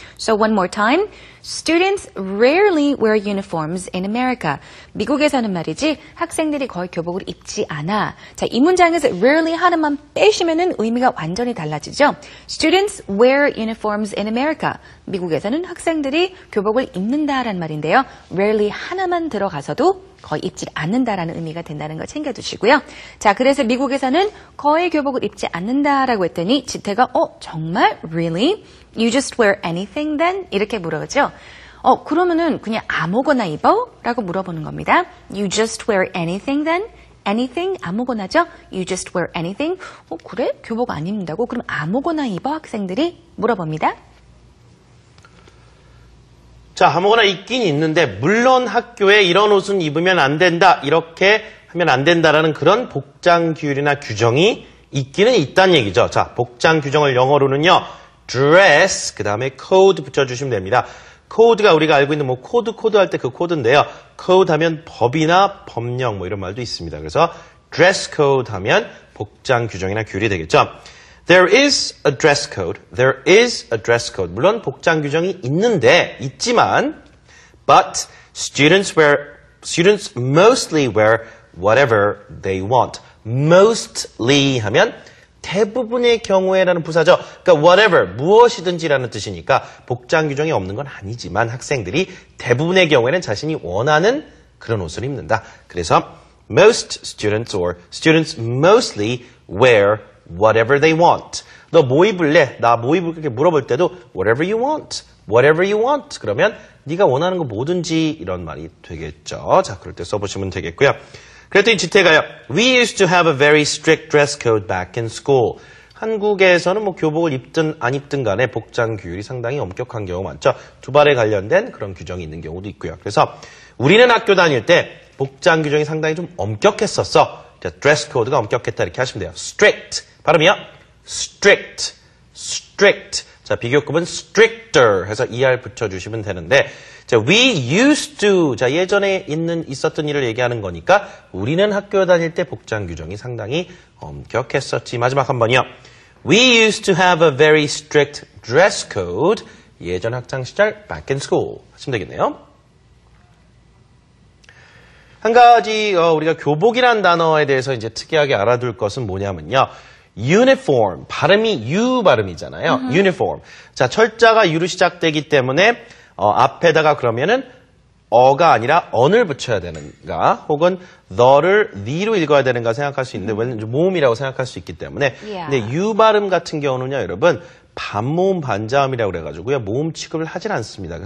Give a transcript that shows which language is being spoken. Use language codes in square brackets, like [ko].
[en] So one more time. Students rarely wear uniforms in America. [ko] 미국에서는 말이지 학생들이 거의 교복을 입지 않아. 자, 이 문장에서 rarely 하나만 빼시면은 의미가 완전히 달라지죠. [en] Students wear uniforms in America. [ko] 미국에서는 학생들이 교복을 입는다라는 말인데요. rarely 하나만 들어가서도 거의 입지 않는다라는 의미가 된다는 걸 챙겨두시고요. 자, 그래서 미국에서는 거의 교복을 입지 않는다라고 했더니 지태가 정말? [en] Really? You just wear anything then? [ko] 이렇게 물어보죠. 그러면은 그냥 아무거나 입어? 라고 물어보는 겁니다. [en] You just wear anything then? [ko] anything? 아무거나죠? [en] You just wear anything? [ko] 그래? 교복 안 입는다고? 그럼 아무거나 입어? 학생들이 물어봅니다. 자, 아무거나 입긴 있는데 물론 학교에 이런 옷은 입으면 안 된다. 이렇게 하면 안 된다라는 그런 복장 규율이나 규정이 있기는 있다는 얘기죠. 자, 복장 규정을 영어로는요. dress, 그 다음에 code 붙여주시면 됩니다. code가 우리가 알고 있는 뭐 코드 할 때 그 코드인데요. code 하면 법이나 법령 뭐 이런 말도 있습니다. 그래서 dress code 하면 복장 규정이나 규율이 되겠죠. [en] There is a dress code. There is a dress code. [ko] 물론 복장 규정이 있지만 [en] but students mostly wear whatever they want. [ko] mostly 하면 대부분의 경우에라는 부사죠. 그러니까 whatever, 무엇이든지라는 뜻이니까 복장 규정이 없는 건 아니지만 학생들이 대부분의 경우에는 자신이 원하는 그런 옷을 입는다. 그래서 [en] most students or students mostly wear whatever they want. [ko] 너 뭐 입을래? 나 뭐 입을래? 이렇게 물어볼 때도 [en] whatever you want, whatever you want. [ko] 그러면 네가 원하는 거 뭐든지 이런 말이 되겠죠. 자, 그럴 때 써보시면 되겠고요. 그랬더니 지태가요. [en] We used to have a very strict dress code back in school. [ko] 한국에서는 뭐 교복을 입든 안 입든 간에 복장 규율이 상당히 엄격한 경우가 많죠. 두발에 관련된 그런 규정이 있는 경우도 있고요. 그래서 우리는 학교 다닐 때 복장 규정이 상당히 좀 엄격했었어. 자, 드레스 코드가 엄격했다 이렇게 하시면 돼요. [en] strict. [ko] 발음이요. [en] strict. strict. [ko] 자, 비교급은 stricter 해서 er 붙여주시면 되는데, 자, [en] we used to. [ko] 자, 예전에 있었던 일을 얘기하는 거니까 우리는 학교 다닐 때 복장 규정이 상당히 엄격했었지. 마지막 한 번이요. [en] We used to have a very strict dress code. [ko] 예전 학창 시절 [en] back in school [ko] 하시면 되겠네요. 한 가지 우리가 교복이라는 단어에 대해서 이제 특이하게 알아둘 것은 뭐냐면요. uniform, 발음이 U 발음이잖아요. [en] uniform. [ko] 자, 철자가 U로 시작되기 때문에 앞에다가 그러면은 어가 아니라 on을 붙여야 되는가 혹은 the를 the로 읽어야 되는가 생각할 수 있는데 왜냐면 모음이라고 생각할 수 있기 때문에 근데 U 발음 같은 경우는요, 여러분 반모음 반자음이라고 그래가지고요 모음 취급을 하질 않습니다.